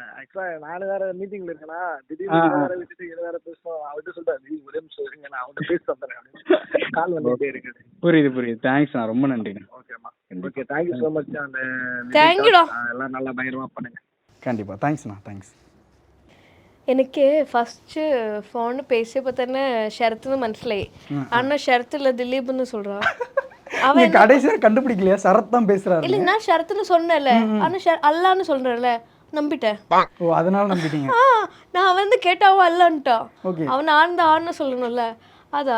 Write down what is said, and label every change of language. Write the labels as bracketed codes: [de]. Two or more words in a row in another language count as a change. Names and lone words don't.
[ta] ஆக்சுவலா நானு வேற மீட்டிங்ல இருக்கேனா திடீர்னு வேற விட்டுட்டு இது வேற பேசுவோம். அவர்கிட்ட சொல்றேன் நீ ஒரே நிமிஷம் இருங்க நான் அவன்கிட்ட பேச வந்துடுறேன் அப்படின்னு கால் வந்துட்டே இருக்குது. புரியுது. தேங்க்ஸ்ண்ணா. ரொம்ப நன்றிண்ணா. [en] ஓகேம்மா. okay thank you so much. அந்த [ta] தேங்க்யூடா. எல்லாம் நல்லா பயங்கரமா பண்ணுங்க. கண்டிப்பா. தேங்க்ஸ்ண்ணா. தேங்க்ஸ். [ml] എനിക്ക് ഫസ്റ്റ് ഫോണ് പേശിയപ്പോ തന്നെ ഷരത്ത് മനസ്സിലായി. [ta] ஆனா ஷரத்துல திலீப்னு சொல்றான். அவன் கடைசியா கண்டுபிடிக்கலையா? சரத் தான் பேசுறாரு. இல்ல நான் ஷரத்னு சொன்னேன்ல. ஆனா அல்லான்னு சொல்றேன்ல நம்பிட்டேன். ஓ அதனால நம்பிட்டீங்க. நான் வந்து கேட்டாவோ அல்லான்ட்டா. அவன் ஆன்னு சொல்லணும்ல அதான்.